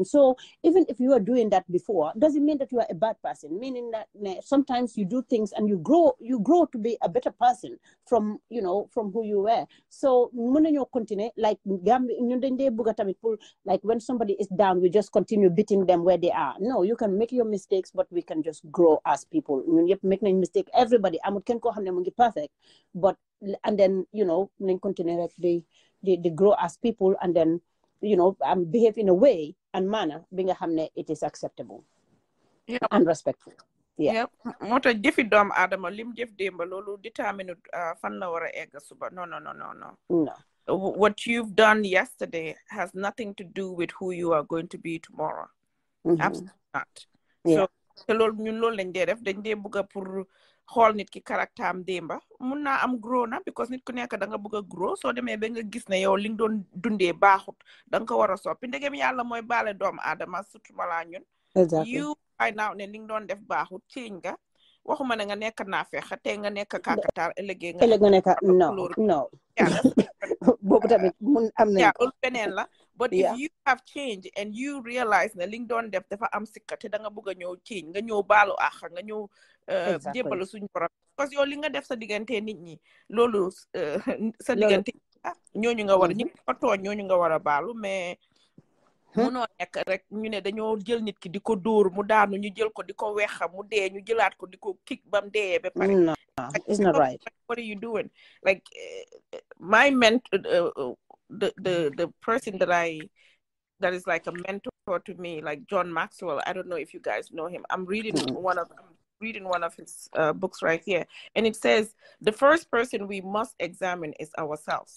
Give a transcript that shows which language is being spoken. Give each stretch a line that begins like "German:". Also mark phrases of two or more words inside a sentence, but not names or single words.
English: So even if you are doing that before, doesn't mean that you are a bad person, meaning that sometimes you do things and you grow to be a better person from, you know, from who you were. So continue, like like when somebody is down, we just continue beating them where they are. No, you can make your mistakes, but we can just grow as people. You make no mistake. Everybody,
Wolof: amut ken ko xamne mo ngi
English: perfect, but and then, you know, nañ continue like they grow as people, and then, you know, behave in a way and manner
Wolof: bi nga xamne
English: it is acceptable and respectful. Yep.
Wolof: Moo tax jëfi doom aadama lim jëf démba loolu détermine fan la war a egg suba.
English: No. What you've done yesterday has nothing to do with who you are going to be tomorrow. Absolutely not.
Wolof: So te loolu ñun loolu lañ dee def, dañ dee bëgg a pour xool nit ki caractère am démba mun naa am grow na, because nit ku nekk da nga bëgg a grow. Soo demee ba nga gis ne yow li nga doon dundee baaxut, da nga ko war a soppi. Ndegem yàlla mooy baale doomu aadama, surtout malaa ñun.
English: You find out
Wolof: ne li nga doon def baaxut, change nga. Waxuma ne nga nekk naa fexe tey nga nekk kàkkatar ëllëgee nga nekk
English: no.
Wolof: boobu tamit mun am nañ ko beneen la.
English: But if you have changed and you realize
Wolof: ne li nga doon def dafa am sikka te da nga bëgg a ñëw change, nga ñëw baalu àq, nga ñëw jébbalu suñu borom, parce que yow li nga def sa diggante nit ñi loolu sa diggante ñooñu nga war a ñi ko tooñ ñooñu nga war a baalu. Mais munoo nekk rek ñu ne dañoo jël nit ki di ko dóor mu daanu, ñu jël ko di ko weexa mu dee, ñu jëlaat ko di ko kick bam dee ba pare.
English: No, it's not right. What are you doing? Like my mentor, the person that is like a mentor to me, like John Maxwell. I don't know if you guys know him. I'm reading one of his books right here, and it says the first person we must examine is ourselves.